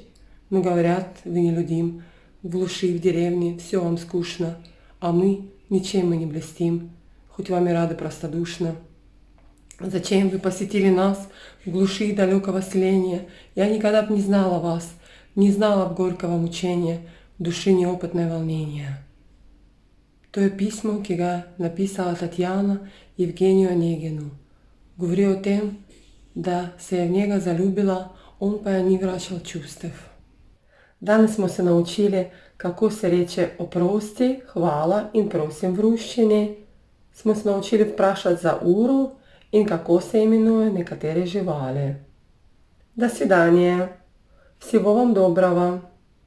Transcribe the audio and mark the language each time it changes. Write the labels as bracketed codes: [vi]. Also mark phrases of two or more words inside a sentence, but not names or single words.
[ru] Но говорят, вы нелюдим, в глуши, в деревне, все вам скучно, а ничем мы не блестим, хоть вам и рады простодушно. Зачем вы посетили нас в глуши далекого селения? Я никогда б не знала вас, не знала б горького мучения, души неопытное волнение. [sl] To je pismo, ki ga je napisala Tatjana Evgeniju Oneginu. Govori o tem, da se je v njega zaljubila, on pa je ni vračal čustev. Danes smo se naučili, kako se reče oprosti, hvala in prosim v ruščini. Smo se naučili vprašati za uro in kako se imenujejo nekatere živali. [ru] До свидания. Всего вам доброго.